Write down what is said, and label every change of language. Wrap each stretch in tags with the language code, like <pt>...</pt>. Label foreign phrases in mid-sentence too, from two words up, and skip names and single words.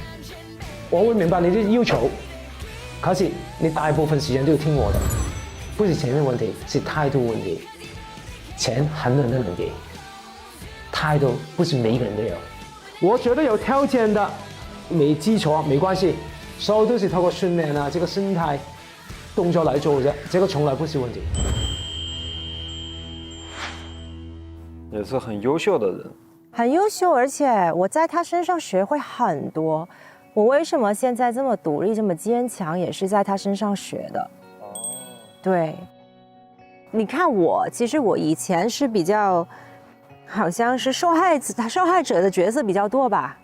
<zh>我會明白你的要求，可是你大部分時間都要聽我的，不是錢的問題，是態度問題。錢很多人都能給，態度不是每一個人都有。我覺得有條件的沒基礎沒關係，所有都是透過訓練啊，這個心態動作來做啫，這個從來不是問題。也是很優秀的人，很優秀，而且我在他身上學會很多。我為什麼現在這麼獨立、這麼堅強，也是在他身上學的。對，你看我，其實我以前是比較，好像是受害者的角色比較多吧。</zh>